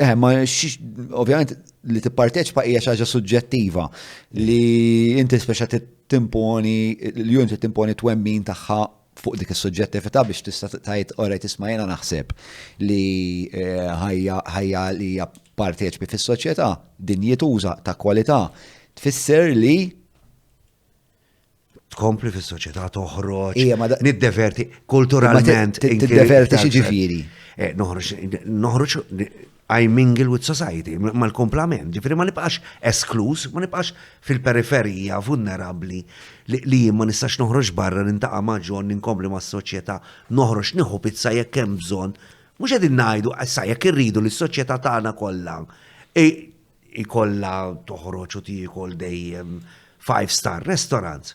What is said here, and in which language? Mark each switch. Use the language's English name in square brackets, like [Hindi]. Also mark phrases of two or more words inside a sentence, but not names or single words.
[Maltese] Ovvjament li tipparteċipa hija xi ħaġa suġġettiva li inti speċa timponi, l-Union timponi twemmin tagħha fuq dik is-suġġettività biex tista' tgħid orajt isma' jiena naħseb li ħajja li hija parteċipi fis-soċjetà din jituża ta' kwalità tfisser li tkompli fis-soċjetà toħroġ, niddeverti kulturalment. Tiddeverti xi ġifieri. [English] Noħroġ I mingle with society, [Maltese] mal-komplament, ġifieri ma nibqax esklus, ma nibqax fil-periferija vulnerabbli li ma nistax noħroġ barra nintaqa' ma' John ninkompli mas-soċjetà, noħroġ nieħu pizza jekk hemm bżonn. Mhux qegħdin ngħidu issa jekk irridu li s-soċjetà tagħna kollha ikollha toħroġ u tiekol dejjem [English] 5-star restaurants.